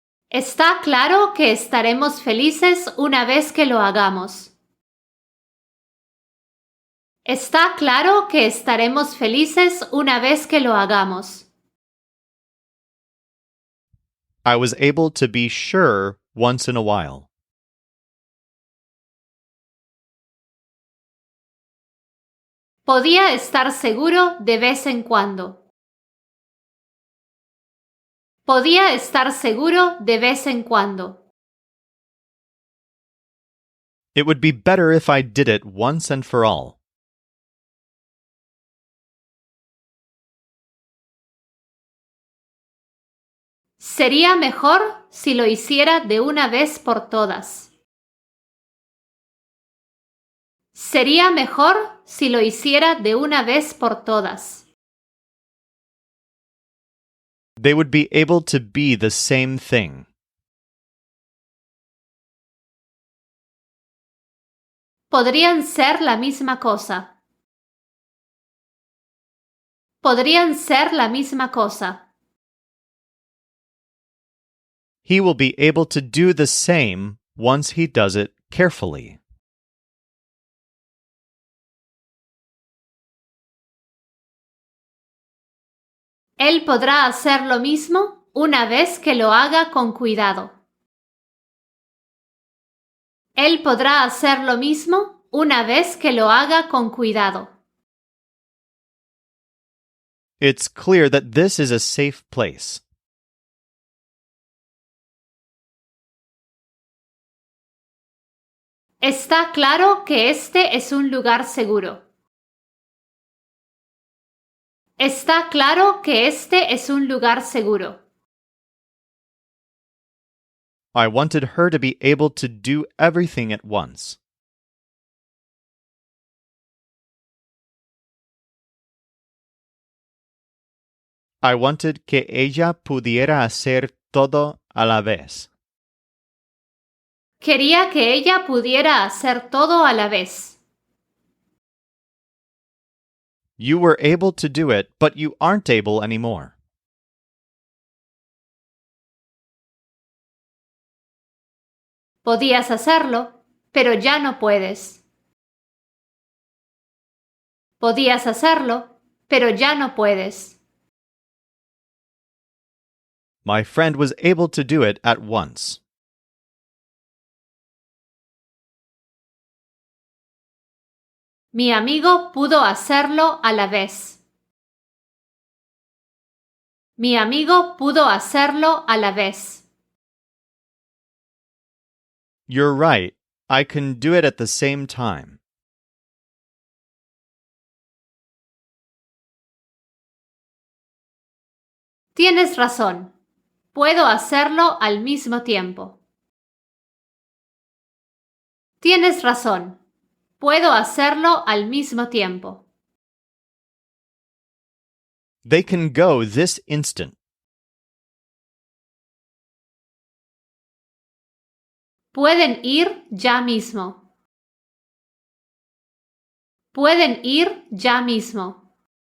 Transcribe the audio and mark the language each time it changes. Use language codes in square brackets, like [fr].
[es] Está claro que estaremos felices una vez que lo hagamos. Está claro que estaremos felices una vez que lo hagamos. [en] I was able to be sure once in a while. [es] Podía estar seguro de vez en cuando. Podía estar seguro de vez en cuando. [en] It would be better if I did it once and for all. [es] Sería mejor si lo hiciera de una vez por todas. Sería mejor si lo hiciera de una vez por todas. [en] They would be able to be the same thing. [es] Podrían ser la misma cosa. Podrían ser la misma cosa. [en] He will be able to do the same once he does it carefully. [es] Él podrá hacer lo mismo una vez que lo haga con cuidado. Él podrá hacer lo mismo una vez que lo haga con cuidado. [en] It's clear that this is a safe place. [es] Está claro que este es un lugar seguro. Está claro que este es un lugar seguro. [en] I wanted her to be able to do everything at once. I wanted [es] que ella pudiera hacer todo a la vez. Quería que ella pudiera hacer todo a la vez. [en] You were able to do it, but you aren't able anymore. [es] Podías hacerlo, pero ya no puedes. Podías hacerlo, pero ya no puedes. [en] My friend was able to do it at once. [es] Mi amigo pudo hacerlo a la vez. Mi amigo pudo hacerlo a la vez. [en] You're right. I can do it at the same time. [es] Tienes razón. Puedo hacerlo al mismo tiempo. Tienes razón. Puedo hacerlo al mismo tiempo. [en] They can go this instant. [es] Pueden ir ya mismo. Pueden ir ya mismo.